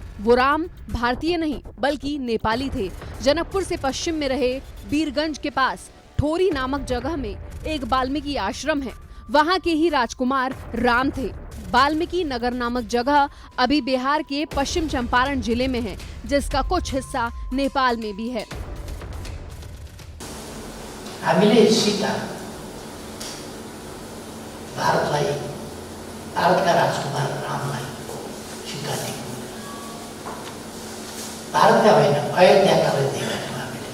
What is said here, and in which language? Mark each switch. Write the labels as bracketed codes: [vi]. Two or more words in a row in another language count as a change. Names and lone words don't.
[hi] वो राम भारतीय नहीं बल्कि नेपाली थे। जनकपुर से पश्चिम में रहे बीरगंज के पास ठोरी नामक जगह में एक वाल्मीकि आश्रम है। वहाँ के ही राजकुमार राम थे। वाल्मीकि नगर नामक जगह अभी बिहार के पश्चिम चंपारण जिले में है, जिसका कुछ हिस्सा नेपाल में भी है। [ne] हामीले सीता भारतका राजकुमार रामलाई सीता दियौँ। भारतका होइन अयोध्याका दिएका थियौँ हामीले।